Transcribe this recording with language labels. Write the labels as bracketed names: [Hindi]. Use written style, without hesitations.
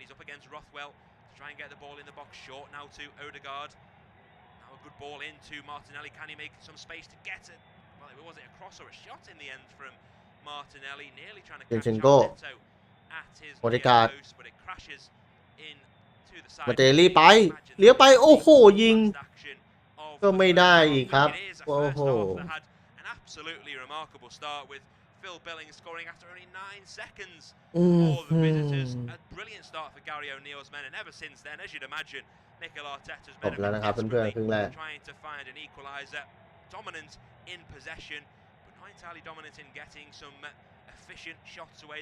[English] He's up against Rothwell to try and get the ball in the box short now to Odegaard. Now a good ball into Martinelli. Can he make some space to get it? Well, was it a cross or a shot in the end from Martinelli? Nearly trying to catch Neto at his post, but it crashes into the side. [Thai] มาเตลี่ไปเลี้ยวไปโอ้โหยิงก็ไม่ได้อีกครับโอ้โห [English] Absolutely remarkable start with Phil Billing scoring after only 9 seconds for the visitors. A brilliant start for Gary O'Neill's men, and ever since then, as you'd imagine, Mikel Arteta's men have been trying to find an equaliser. Dominant in possession, but not entirely dominant in getting some efficient shots away.